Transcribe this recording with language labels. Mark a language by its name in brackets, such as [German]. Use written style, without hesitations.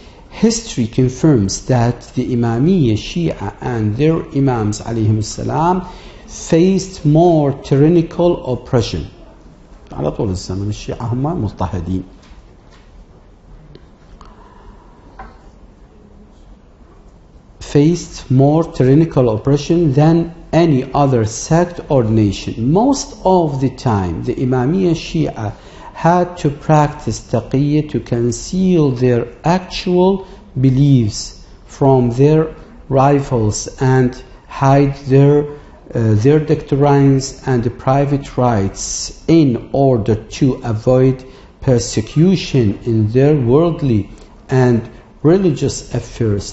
[English] History confirms that the Imamiyya Shia and their Imams alayhim salam faced more tyrannical oppression. [Arabic] على طول الزمن الشيعة هم مضطهدين. [English] Faced more tyrannical oppression than any other sect or nation. Most of the time, the Imamiyya Shia had to practice taqiyyah to conceal their actual beliefs from their rivals and hide their doctrines and private rights in order to avoid persecution in their worldly and religious affairs.